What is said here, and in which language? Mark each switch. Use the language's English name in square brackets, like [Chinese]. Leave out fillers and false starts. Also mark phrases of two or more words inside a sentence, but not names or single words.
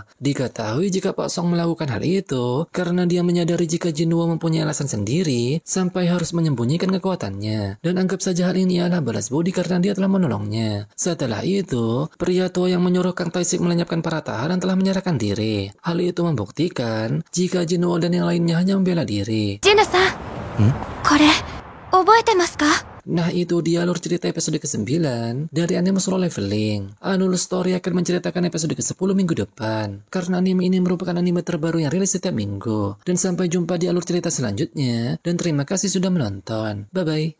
[Indonesian] Diketahui jika Pak Song melakukan hal itu karena dia menyadari jika Jinwo mempunyai alasan sendiri sampai harus menyembunyikan kekuatannya. Dan anggap saja hal ini adalah balas budi karena dia telah menolongnya. Setelah itu, pria tua yang menyuruh Kang Tae-sik melenyapkan para tahanan telah menyerahkan diri. Hal itu membuktikan jika Jinwo dan yang lainnya hanya membela diri. [Japanese] Jin-san, これ覚えてますか? [Indonesian] Nah itu dia alur cerita episode ke-9 dari anime Solo Leveling. Anul Story akan menceritakan episode ke-10 minggu depan. Karena anime ini merupakan anime terbaru yang rilis setiap minggu. Dan sampai jumpa di alur cerita selanjutnya. Dan terima kasih sudah menonton. Bye-bye.